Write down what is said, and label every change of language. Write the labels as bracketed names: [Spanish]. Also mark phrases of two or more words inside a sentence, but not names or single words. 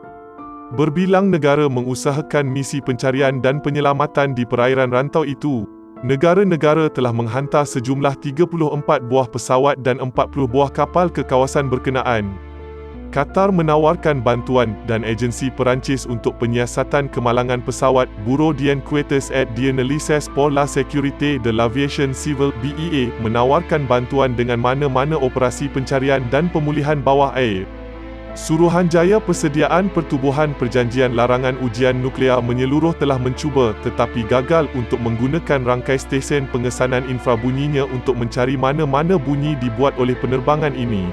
[Malay] Berbilang negara mengusahakan misi pencarian dan penyelamatan di perairan rantau itu. Negara-negara telah menghantar sejumlah 34 buah pesawat dan 40 buah kapal ke kawasan berkenaan. Qatar menawarkan bantuan dan agensi Perancis untuk penyiasatan kemalangan pesawat. Bureau d'Enquêtes et d'Analyses pour la Sécurité de l'Aviation Civile (BEA) menawarkan bantuan dengan mana-mana operasi pencarian dan pemulihan bawah air. Suruhanjaya Persediaan Pertubuhan Perjanjian Larangan Ujian Nuklear Menyeluruh telah mencuba tetapi gagal untuk menggunakan rangkai stesen pengesanan infrabunyinya untuk mencari mana-mana bunyi dibuat oleh penerbangan ini.